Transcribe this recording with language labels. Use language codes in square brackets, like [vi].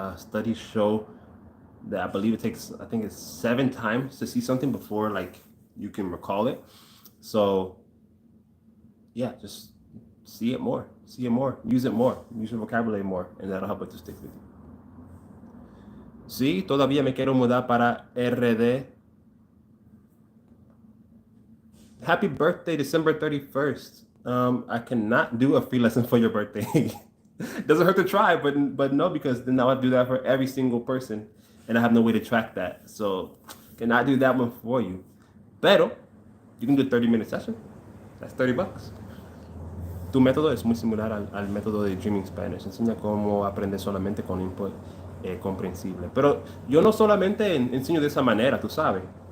[en] Studies show that I believe I think it's 7 times to see something before you can recall it. So yeah, just see it more, use it more, use your vocabulary more, and that'll help it to stick with you. [es] Sí, todavía me quiero mudar para RD. [en] Happy birthday, December 31st. I cannot do a free lesson for your birthday. Doesn't hurt to try, but no, because then I would do that for every single person, and I have no way to track that. So cannot do that one for you. Pero you can do a 30-minute session. That's $30. [es] Tu método es muy similar al método de Dreaming Spanish. Enseña cómo aprender solamente con input comprensible. Pero yo no solamente enseño de esa manera, tú sabes.